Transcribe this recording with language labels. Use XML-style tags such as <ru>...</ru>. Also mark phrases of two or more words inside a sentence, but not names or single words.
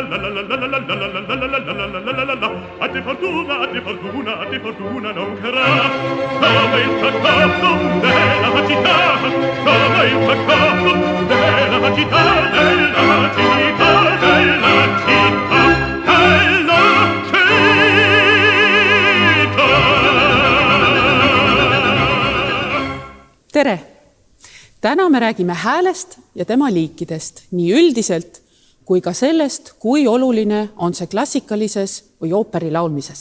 <it>A te fortuna non carà. Come il peccato della città, come il peccato della città, della città, della città, della città.</it> <et>Tere! Täna me räägime häälest ja tema liikidest nii üldiselt kui ka sellest, kui oluline on see klassikalises või ooperi laulmises.</et>